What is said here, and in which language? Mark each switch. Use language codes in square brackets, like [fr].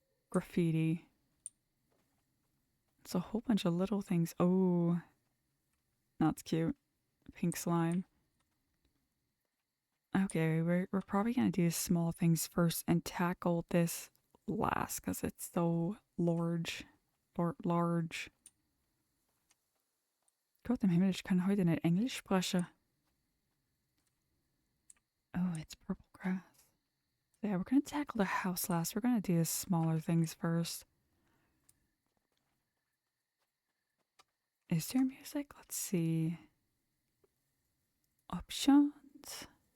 [en] Graffiti. It's a whole bunch of little things. Oh. That's cute. Pink slime. Okay, we're probably gonna do small things first and tackle this last because it's so large. Large. [de] Gott, im Himmel, ich kann heute nicht Englisch sprechen. [en] Oh, it's purple grass. So yeah, we're gonna tackle the house last. We're gonna do the smaller things first. Is there music? Let's see. Options.